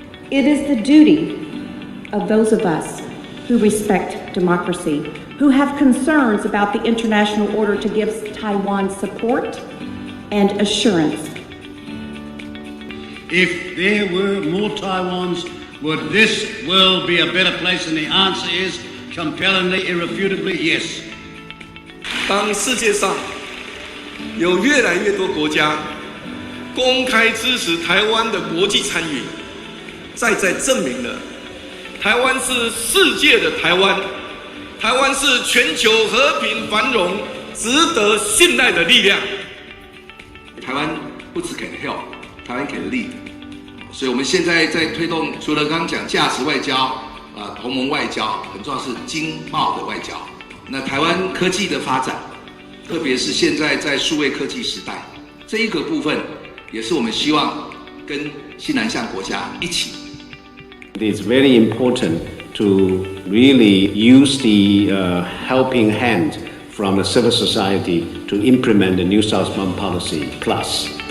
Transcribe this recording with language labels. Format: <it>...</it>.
<en>It is the duty of those of us who respect democracy, who have concerns about the international order, to give Taiwan support and assurance. If there were more Taiwans, would this world be a better place? And the answer is compellingly, irrefutably, yes.</en> <zh>当世界上有越来越多国家公开支持台湾的国际参与，再证明了台湾是世界的台湾，台湾是全球和平繁荣值得信赖的力量。台湾不只给了 help， 台湾给了 lead， 所以我们现在在推动，除了刚刚讲价值外交同盟外交，很重要是经贸的外交。那台湾科技的发展，特别是现在在数位科技时代，这一个部分也是我们希望跟新南向国家一起。</zh> <en>It's very important to really use the helping hand from the civil society to implement the New Southbound Policy Plus.</en>